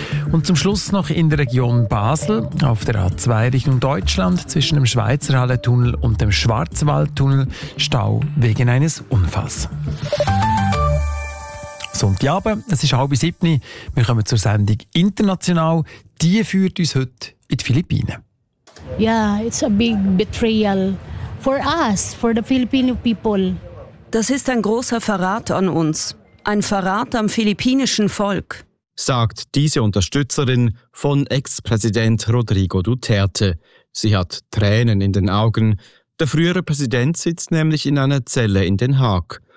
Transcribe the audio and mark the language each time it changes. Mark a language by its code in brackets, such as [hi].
[de] Und zum Schluss noch in der Region Basel, auf der A2 Richtung Deutschland, zwischen dem Schweizerhalle-Tunnel und dem Schwarzwald-Tunnel, Stau wegen eines Unfalls. Sonntagabend, es ist 6:30 Uhr, wir kommen zur Sendung International. Die führt uns heute in die Philippinen. [en] Ja, yeah, it's a big betrayal for us, for the Filipino people. [de] Das ist ein großer Verrat an uns, ein Verrat am philippinischen Volk, sagt diese Unterstützerin von Ex-Präsident Rodrigo Duterte. Sie hat Tränen in den Augen. Der frühere Präsident sitzt nämlich in einer Zelle in Den Haag.